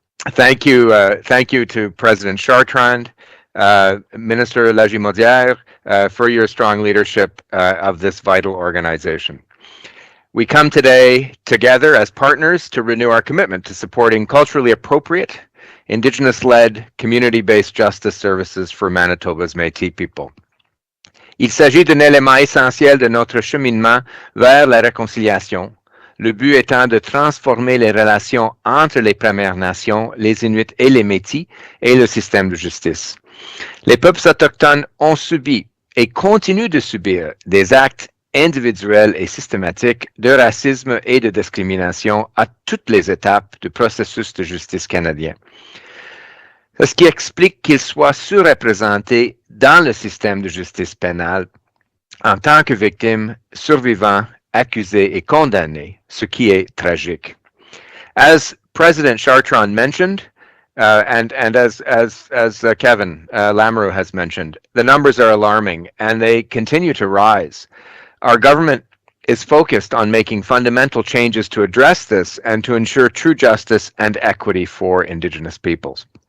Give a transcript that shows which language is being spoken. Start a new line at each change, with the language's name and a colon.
English: Thank you to President Chartrand, Minister Lagimodière, for your strong leadership of this vital organization. We come today together as partners to renew our commitment to supporting culturally appropriate, Indigenous-led, community-based justice services for Manitoba's Métis people.
French: Il s'agit d'un élément essentiel de notre cheminement vers la réconciliation, le but étant de transformer les relations entre les Premières Nations, les Inuits et les Métis et le système de justice. Les peuples autochtones ont subi et continuent de subir des actes individuelle et systématique de racisme et de discrimination à toutes les étapes du processus de justice canadien. Ce qui explique qu'ils soient surreprésentés dans le système de justice pénale en tant que victimes, survivants, accusés et condamnés, ce qui est tragique.
English: As President Chartrand mentioned, and as Kevin Lamoureux has mentioned, the numbers are alarming and they continue to rise. Our government is focused on making fundamental changes to address this and to ensure true justice and equity for Indigenous peoples.